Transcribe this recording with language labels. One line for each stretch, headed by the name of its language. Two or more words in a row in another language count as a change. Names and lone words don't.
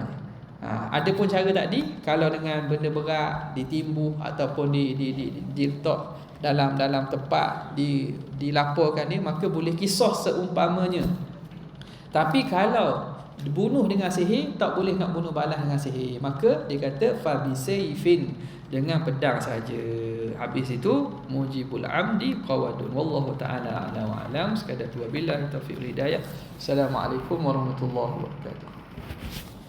Malay: Ada pun cara tadi, kalau dengan benda berat ditimbuh ataupun diletak dalam tempat dilaporkan ni, maka boleh kisah seumpamanya. Tapi kalau dibunuh dengan sihir, tak boleh nak bunuh balas dengan sihir. Maka dia kata
Arabic: فبسيف,
Malay: dengan pedang saja. Habis itu
Arabic: موجب العمد قود. والله تعالى أعلى وأعلم.
Malay: Sekadar tu,
Arabic: وبالله التوفيق والهداية. السلام عليكم ورحمة الله وبركاته.